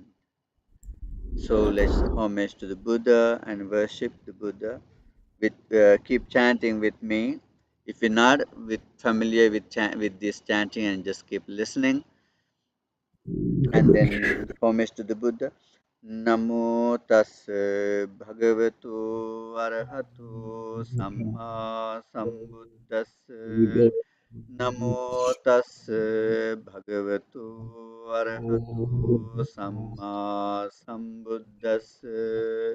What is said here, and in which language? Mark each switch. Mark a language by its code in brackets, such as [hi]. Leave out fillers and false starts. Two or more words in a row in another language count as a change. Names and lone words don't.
[en] So let's homage to the Buddha and worship the Buddha. With keep chanting with me. If you're not familiar with this chanting, and just keep listening, and then homage to the Buddha. [pi] Namo tassa bhagavato arahato samma sambuddhassa. Namo tassa bhagavato arahato samma sambuddhassa.